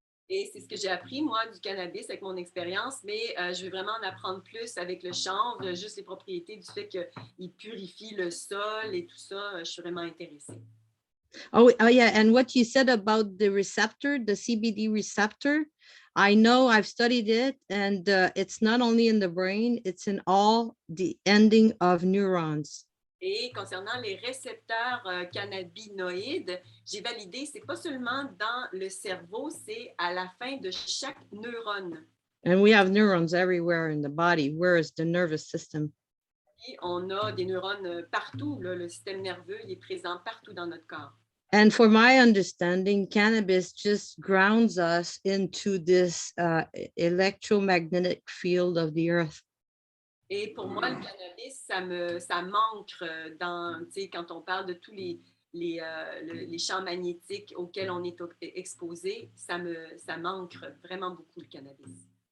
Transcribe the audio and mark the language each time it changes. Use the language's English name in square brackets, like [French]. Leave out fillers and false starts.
[French] Et c'est ce que j'ai appris, moi, du cannabis avec mon expérience, mais je vais vraiment en apprendre plus avec le chanvre, juste les propriétés du fait qu'il purifie le sol et tout ça. Je suis vraiment intéressée. [English] Oh yeah, and what you said about the receptor, the CBD receptor, I know I've studied it, and it's not only in the brain, it's in all the ending of neurons. [French] Et concernant les récepteurs cannabinoïdes, j'ai validé, c'est pas seulement dans le cerveau, c'est à la fin de chaque neurone. [English] And we have neurons everywhere in the body. Where is the nervous system? [French] Et on a des neurones partout, là, le système nerveux il est présent partout dans notre corps. [English] And for my understanding, cannabis just grounds us into this electromagnetic field of the earth. [French] Et pour moi, le cannabis, ça m'ancre dans, tu sais, quand on parle de tous les champs magnétiques auxquels on est exposé, ça m'ancre vraiment beaucoup le cannabis.